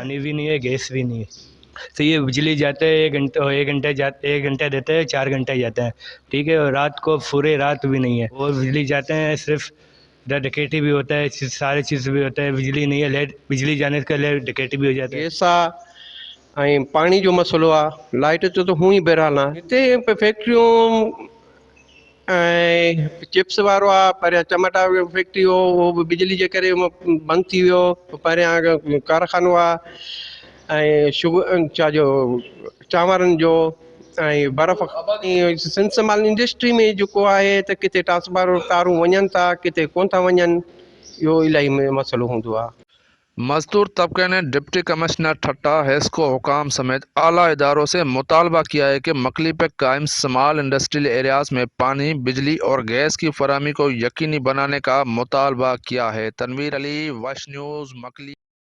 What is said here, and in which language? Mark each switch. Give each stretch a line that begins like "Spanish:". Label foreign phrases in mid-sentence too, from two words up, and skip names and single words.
Urdu: پانی بھی نہیں ہے، گیس بھی نہیں ہے۔ تو یہ بجلی جاتا ہے 1 گھنٹہ دیتا ہے، 4 گھنٹہ جاتا ہے، ٹھیک ہے، اور رات کو پورے رات بھی نہیں ہے، اور بجلی جاتے ہیں صرف ادھر ڈکیٹی بھی ہوتا ہے، سارے چیز بھی ہوتا ہے، بجلی نہیں ہے بجلی جانے کے لیے ڈکیٹی بھی ہو جاتا ہے۔
Sindhi: گیس ऐं पाणी जो मसइलो आहे। लाइट जो त हूअं ई बहरहाल आहे। हिते फैक्ट्रियूं ऐं चिप्स वारो आहे, पहिरियां टमाटा फैक्ट्री हो, उहो बि बिजली जे करे बंदि थी वियो। पहिरियां कारखानो आहे ऐं छाजो चांवरनि जो ऐं बर्फ़
English: small industry
Sindhi: में जेको आहे त किथे ट्रांसफार्मर तारूं वञनि था, किथे कोन था वञनि, इहो इलाही मसइलो हूंदो आहे।
Urdu: مزدور طبقے نے ڈپٹی کمشنر ٹھٹہ، ہیسکو حکام سمیت اعلیٰ اداروں سے مطالبہ کیا ہے کہ مکلی پہ قائم
English: small industrial areas
Urdu: میں پانی، بجلی اور گیس کی فراہمی کو یقینی بنانے کا مطالبہ کیا ہے۔ تنویر علی، وش نیوز، مکلی۔